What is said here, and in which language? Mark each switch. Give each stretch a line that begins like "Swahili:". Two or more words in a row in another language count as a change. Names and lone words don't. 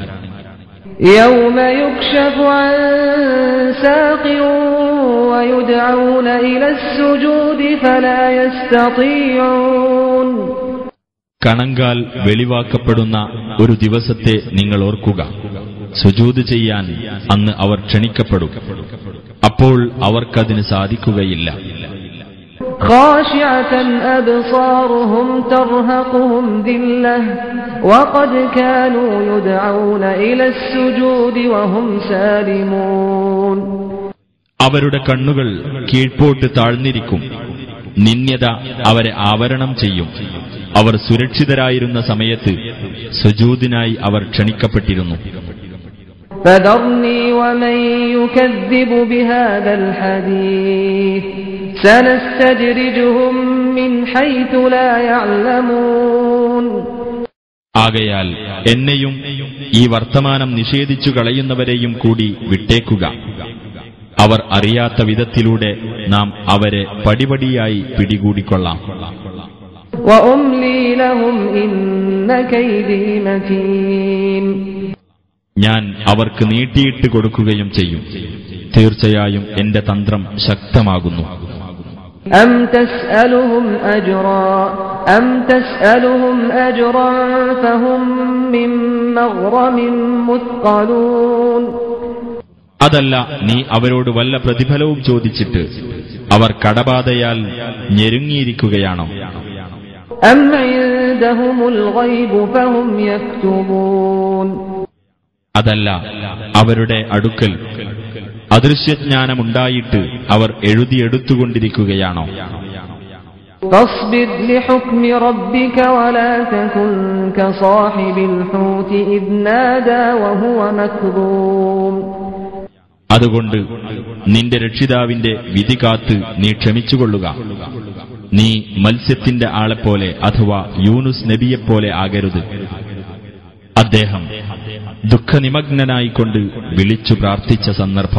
Arabic: يوم يكشف عن ساق ويدعون إلى السجود فلا يستطيعون.
Malayalam: കണങ്കാൽ വെളിവാക്കപ്പെടുന്ന ഒരു ദിവസത്തെ നിങ്ങൾ ഓർക്കുക. സുജൂദ് ചെയ്യാൻ അന്ന് അവർ ക്ഷണിക്കപ്പെടും, അപ്പോൾ അവർക്കതിന് സാധിക്കുകയില്ല.
Arabic: خاشعة أبصارهم ترهقهم ذلة وقد كانوا يدعون إلى السجود وهم سالمون.
Malayalam: അവരുടെ കണ്ണുകൾ കീഴ്പോട്ട് താഴ്ന്നിരിക്കും. നിന്ദ്യത അവരെ ആവരണം ചെയ്യും. അവർ സുരക്ഷിതരായിരുന്ന സമയത്ത് സുജൂദിനായി അവർ ക്ഷണിക്കപ്പെട്ടിരുന്നു.
Arabic: فذرني ومن يكذب بهذا الحديث سنستدرجهم من حيث لا يعلمون.
Malayalam: ആകയാൽ എന്നെയും ഈ വർത്തമാനം നിഷേധിച്ചു കളയുന്നവരെയും കൂടി വിട്ടേക്കുക. അവർ അറിയാത്ത വിധത്തിലൂടെ നാം അവരെ പടിപടിയായി പിടികൂടിക്കൊള്ളാം.
Arabic: وأملي لهم إن كيدي متين.
Malayalam: ഞാൻ അവർക്ക് നീട്ടിയിട്ട് കൊടുക്കുകയും ചെയ്യും. തീർച്ചയായും എന്റെ തന്ത്രം ശക്തമാകുന്നു.
Arabic: أم تسألهم أجرا فهم من مغرم مثقلون.
Malayalam: അതല്ല, നീ അവരോട് വല്ല പ്രതിഫലവും ചോദിച്ചിട്ട് അവർ കടബാധയാൽ ഞെരുങ്ങിയിരിക്കുകയാണോ?
Arabic: أم عندهم الغيب فهم يكتبون.
Malayalam: അതല്ല, അവരുടെ അടുക്കൽ അദൃശ്യജ്ഞാനമുണ്ടായിട്ട് അവർ എഴുതിയെടുത്തുകൊണ്ടിരിക്കുകയാണോ?
Arabic: فاصبر لحكم ربك ولا تكن كصاحب الحوت إذ نادى وهو مكظوم.
Malayalam: അതുകൊണ്ട് നിന്റെ രക്ഷിതാവിന്റെ വിധി കാത്ത് നീ ക്ഷമിച്ചുകൊള്ളുക. നീ മത്സ്യത്തിന്റെ ആളെപ്പോലെ അഥവാ യൂനുസ് നബിയെപ്പോലെ ആകരുത്. അദ്ദേഹം ദുഃഖനിമഗ്നനായിക്കൊണ്ട് വിളിച്ചു പ്രാർത്ഥിച്ച സന്ദർഭം.